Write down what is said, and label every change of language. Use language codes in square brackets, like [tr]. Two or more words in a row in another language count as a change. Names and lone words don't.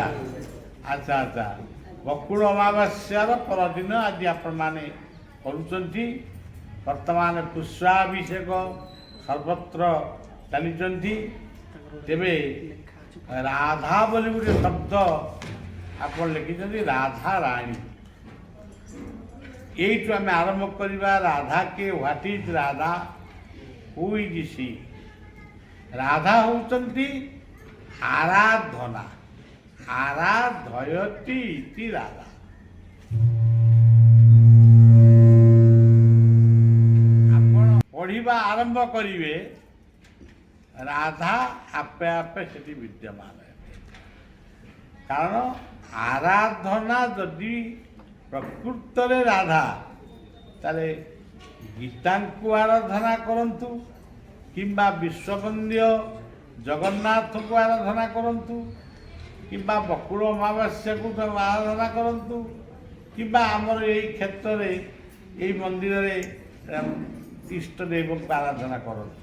[or] ଆଚ୍ଛା ଆଚ୍ଛା, ବକୁଳ ଅମାବାସ୍ୟାର ପରଦିନ ଆଜି ଆପଣମାନେ କରୁଛନ୍ତି। ବର୍ତ୍ତମାନ ପୁଷ୍ପାଭିଷେକ ସର୍ବତ୍ର ଚାଲିଛନ୍ତି। ତେବେ ରାଧା ବୋଲି ଗୋଟେ ଶବ୍ଦ ଆପଣ ଲେଖିଛନ୍ତି, ରାଧା ରାଣୀ। ଏଇଟୁ ଆମି ଆରମ୍ଭ କରିବା। ରାଧାକେ [en] What is Radha, who is she? [or] ରାଧା ହଉଚନ୍ତି ଆରାଧନା, [sa] आराधयति इति राधा। [or] ଆପଣ ପଢ଼ିବା ଆରମ୍ଭ କରିବେ, ରାଧା ଆପେ ଆପେ ସେଠି ବିଦ୍ୟମାନ ହବେ। କାରଣ ଆରାଧନା ଯଦି ପ୍ରକୃତରେ ରାଧା, ତାହେଲେ ଗୀତାଙ୍କୁ ଆରାଧନା କରନ୍ତୁ କିମ୍ବା ବିଶ୍ୱବନ୍ଦ୍ୟ ଜଗନ୍ନାଥଙ୍କୁ ଆରାଧନା କରନ୍ତୁ କିମ୍ବା ବକୁଳ ଅମାବାସ୍ୟାକୁ ଆରାଧନା କରନ୍ତୁ କିମ୍ବା ଆମର ଏଇ କ୍ଷେତ୍ରରେ ଏଇ ମନ୍ଦିରରେ ଇଷ୍ଟଦେବଙ୍କୁ ଆରାଧନା କରନ୍ତୁ।